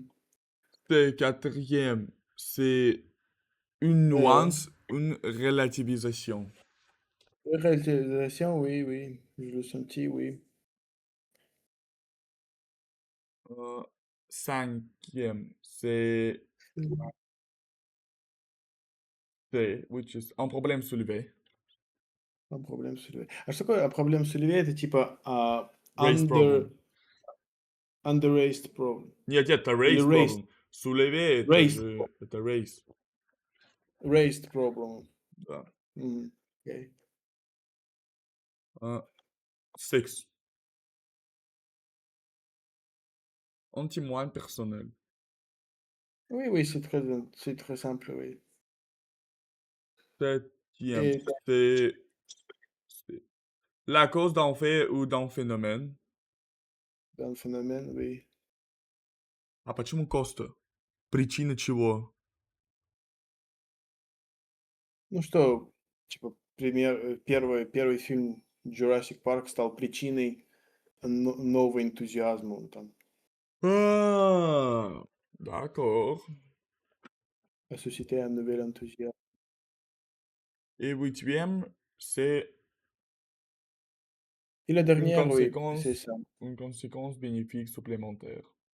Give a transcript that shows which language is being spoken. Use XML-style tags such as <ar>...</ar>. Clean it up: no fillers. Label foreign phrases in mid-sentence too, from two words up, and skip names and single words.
<fr>Le quatrième, c'est une nuance, une relativisation. Réalisation, oui, oui, je le sentis, oui. Euh, Cinquième, c'est</fr> <en>which is</en> <fr>un problème soulevé. Un problème soulevé.</fr> <ru>А что такое проблема soulevé? Это типа</ru> <en>Raise problem. under-raised problem.</en> <ru>Нет, это Или</ru> <en>raise raised, problem. Soulevé, raised,</en> <ru>это raise.</ru> <en>raised problem.</en> <ru>Да. Окей.</ru> <fr>6. un témoin personnel. Oui, oui, c'est très simple, oui. Septième, Et c'est la cause d'un fait ou d'un phénomène. dans le phénomène, oui.</fr> <ru>А почему Коста? Причина чего? Ну что, типа, первый фильм "Jurassic Парк" стал причиной нового энтузиазма, там.</ru> <fr>Ah, d'accord. A suscité un nouvel enthousiasme. Et huitième, c'est Et la une dernière, oui, c'est conséquence, ça. une conséquence bénéfique supplémentaire.</fr>